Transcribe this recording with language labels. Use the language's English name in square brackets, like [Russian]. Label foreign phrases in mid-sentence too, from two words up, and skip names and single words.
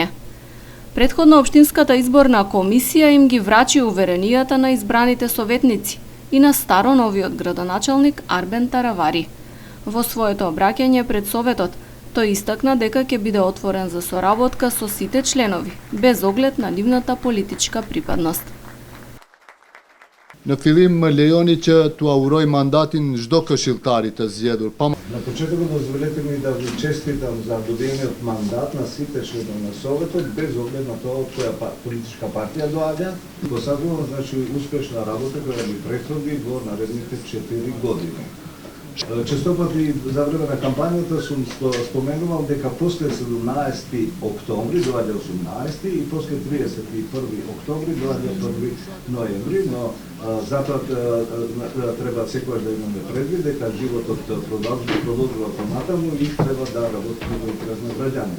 [Macedonian] Претходно Општинската изборна комисија им ги врачи уверенијата на избраните советници и на старо новиот градоначалник Арбен Таравари. Во своето обраќање пред советот, тој истакна дека ќе биде отворен за соработка со сите членови, без оглед на нивната политичка припадност. [Albanian] Në fillim më lejoni që t'u auroj mandatin çdo këshilltari të zgjedhur. [Macedonian] На почетокот дозволете ми да ви честитам за добиениот мандат на сите членови на Советот, без оглед на тоа од која политичка партија доаѓа. Посакувам, значи, успешна работа која ви претходи во наредните 4 години. Често пати за време на кампањата сум споменувал дека после 17 октомври доаѓа 18 и после 31 октомври доаѓа 1 ноември, но затоа треба секогаш да имаме предвид дека животот продолжува понатаму и треба да работиме во интерес на граѓаните.